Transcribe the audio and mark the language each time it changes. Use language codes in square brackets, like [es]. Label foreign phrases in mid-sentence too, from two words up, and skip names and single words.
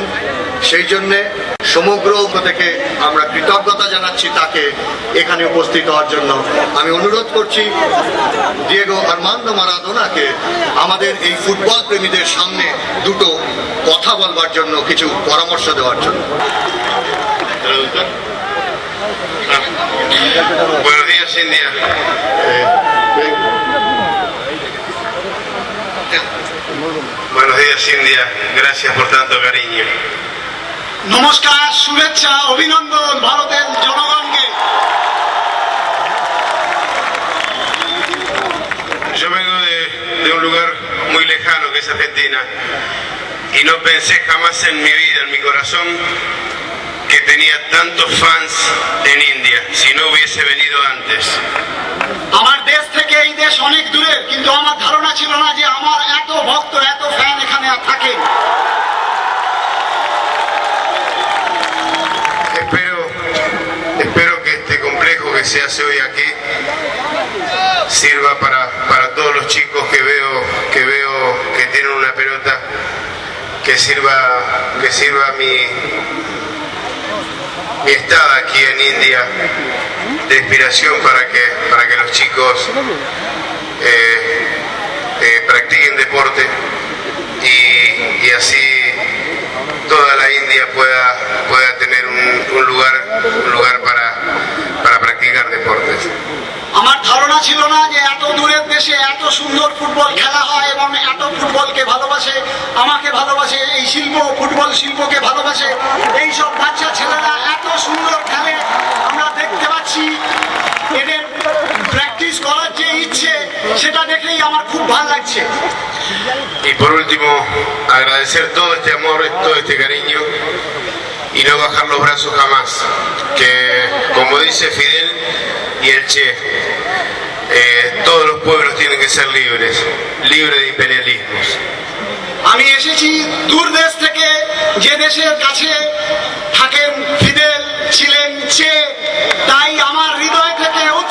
[bn] সেই জন্যে সমগ্র থেকে আমরা কৃতজ্ঞতা জানাচ্ছি তাকে এখানে উপস্থিত হওয়ার জন্য। আমি অনুরোধ করছি দিয়েগো আর্মান্দো মারাদোনাকে আমাদের এই ফুটবল প্রেমীদের সামনে দুটো কথা বলবার জন্য, কিছু পরামর্শ দেওয়ার জন্য। [es] Buenos días, India. Buenos días, India. Gracias por tanto cariño. [bn] নমস্কার, শুভেচ্ছা, অভিনন্দন ভারতের জনগণকে। [es] Yo vengo de un lugar muy lejano que es Argentina y no pensé jamás en mi vida, en mi corazón, que tenía tantos fans en India, si no hubiese venido antes. [bn] আমার দেশ থেকে এই দেশ অনেক দূরে, কিন্তু আমার ধারণা ছিল না যে আমার এত ভক্ত, এত ফ্যান এখানে থাকে। [es] Espero que este complejo que se hace hoy aquí sirva para todos los chicos que veo que tienen una pelota, que sirva mi estado aquí en India de inspiración para que los chicos practiquen deporte y así toda la India pueda tener un lugar para practicar deportes. [bn] আমার ধারণা ছিল না যে এত দূরের দেশে এত সুন্দর ফুটবল খেলা হয় এবং এত ফুটবলকে ভালোবাসে, আমাকে ভালোবাসে, এই ফুটবল শিল্পকে ভালোবাসে। এই সব বাচ্চা ছেলেরা এত সুন্দর খেলে আমরা দেখতে পাচ্ছি। এদের প্র্যাকটিস করার যে ইচ্ছে সেটা দেখেই আমার খুব ভালো লাগছে। [es] Y por último, agradecer todo este amor, todo este cariño y no bajar los brazos jamás. Que, como dice Fidel y el Che, todos los pueblos tienen que ser libres de imperialismos. [bn] আমি এসেছি দূর দেশ থেকে, যে দেশের কাছে থাকেন ফিদেল, ছিলেন চে, তাই আমার হৃদয় থেকে